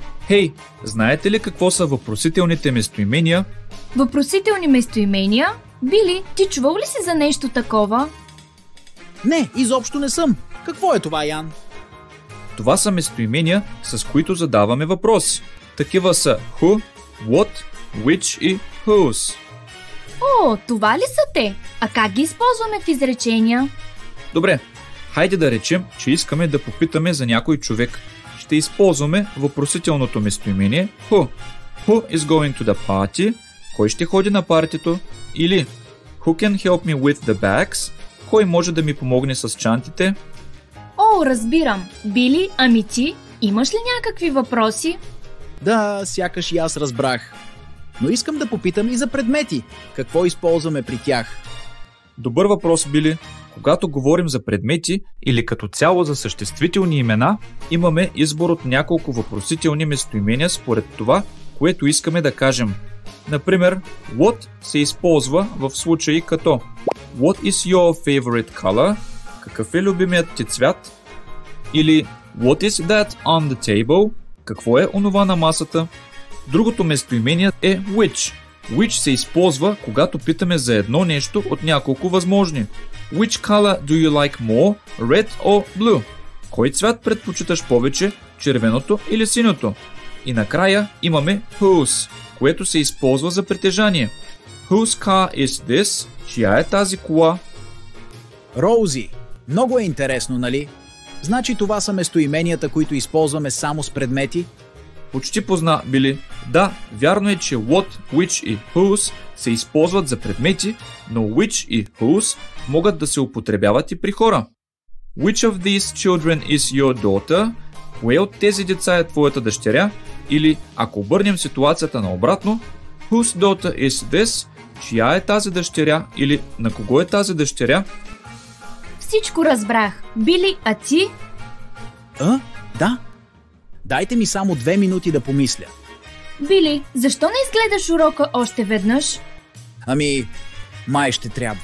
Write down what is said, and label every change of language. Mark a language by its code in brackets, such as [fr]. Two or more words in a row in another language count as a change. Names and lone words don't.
[bg] Хей, знаете ли какво са въпросителните местоимения? Въпросителни местоимения? Били, ти чувал ли си за нещо такова? Не, изобщо не съм. Какво е това, Ян? Това са местоимения, с които задаваме въпроси. Такива са [en] who, what, which [bg] и whose. О, това ли са те? А как ги използваме в изречения? Добре, хайде да речем, че искаме да попитаме за някой човек. Ще използваме въпросителното местоимение who. [en] Who is going to the party? [bg] Кой ще ходи на партито? Или [en] who can help me with the bags? [bg] Кой може да ми помогне с чантите? О, разбирам. Били, ами ти, имаш ли някакви въпроси? Да, сякаш и аз разбрах. Но искам да попитам и за предмети. Какво използваме при тях? Добър въпрос, Били. Когато говорим за предмети или като цяло за съществителни имена, имаме избор от няколко въпросителни местоимения според това, което искаме да кажем. Например, what се използва в случаи като [en] What is your favorite color? [bg] Какъв е любимият ти цвят? [en] Или What is that on the table? [bg] Какво е онова на масата? Другото местоимение е which. Which се използва, когато питаме за едно нещо от няколко възможни. [en] Which color do you like more? Red or blue? [bg] Кой цвят предпочиташ повече? Червеното или синьото? И накрая имаме whose, което се използва за притежание. [en] Whose car is this? [bg] Чия е тази кола? Роузи. Много е интересно, нали? Значи това са местоименията, които използваме само с предмети? Почти позна, Били. Да, вярно е, че [en] what, which [bg] и whose се използват за предмети, но which и whose могат да се употребяват и при хора. [en] Which of these children is your daughter? [bg] Кое от тези деца е твоята дъщеря? Или, ако обърнем ситуацията наобратно, [en] whose daughter is this? [bg] Чия е тази дъщеря? Или на кого е тази дъщеря? Всичко разбрах. Били, а ти? Да. Дайте ми само 2 минути да помисля. Били, защо не изгледаш урока още веднъж? Ами, май ще трябва.